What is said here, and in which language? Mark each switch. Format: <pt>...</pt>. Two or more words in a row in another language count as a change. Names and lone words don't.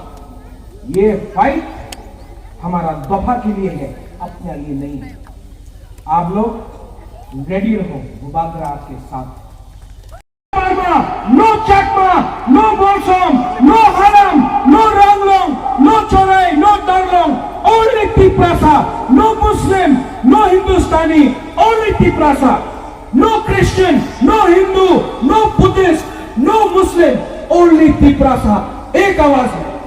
<hi>ये फाइट हमारा दफा के लिए है, अपने लिए नहीं है। आप लोग रेडी रहो, मुबादरा आपके साथ।</hi> <en>no Chakma, no Bolsom, no Haram, no Ranglong, no Chorai, no Darlong, only Tiprasa, no Muslim, no Hindustani, only Tiprasa, no Christian, no Hindu, no Buddhist, no Muslim, only Tiprasa।</en> <hi>एक आवाज है।</hi>